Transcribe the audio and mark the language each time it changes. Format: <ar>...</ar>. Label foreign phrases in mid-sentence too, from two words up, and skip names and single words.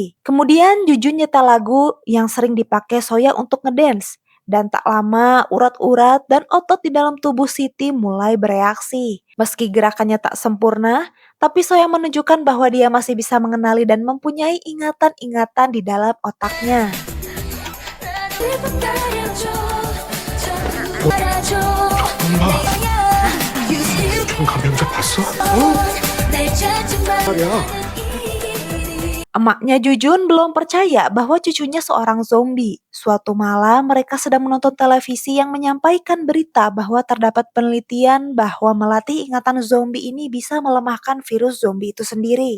<id>Kemudian Jujun nyetel lagu yang sering dipakai Soya untuk ngedance. Dan tak lama, urat-urat dan otot di dalam tubuh Siti mulai bereaksi. Meski gerakannya tak sempurna, tapi Soya menunjukkan bahwa dia masih bisa mengenali dan mempunyai ingatan-ingatan di dalam otaknya.</id> <ko>감염자 봤어? 말이야.</ko> <id>Emaknya Jujun belum percaya bahwa cucunya seorang zombie. Suatu malam mereka sedang menonton televisi yang menyampaikan berita bahwa terdapat penelitian bahwa melatih ingatan zombie ini bisa melemahkan virus zombie itu sendiri.</id>